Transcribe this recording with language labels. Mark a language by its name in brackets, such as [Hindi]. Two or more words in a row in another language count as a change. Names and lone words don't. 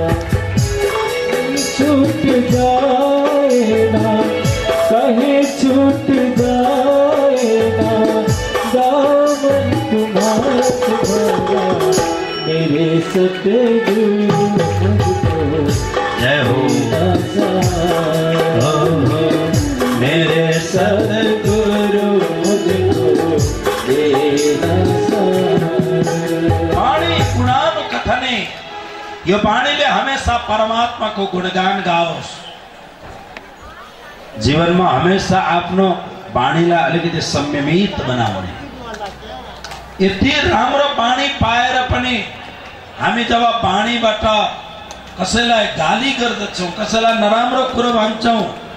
[Hindi] छूट जाए ना कहीं, छूट जाए ना दामन तुम्हारा भरा, मेरे सतगुरु मुझको जय हो मेरे सतगुरु मुझको देना सहारा। [Sanskrit] वाणी गुणानुकथने, [Nepali] यो वाणीले हमेशा परमात्मा को गुणगान गाओस्। [Hindi] जीवन में [Nepali] हमेशा आफ्नो वाणीलाई अलिकति संयमित बनाउने। यति राम्रो वाणी पाएर पनि हामी जब वाणीबाट कसैलाई गाली गर्दछौं, कसैलाई नराम्रो कुरो भन्छौं,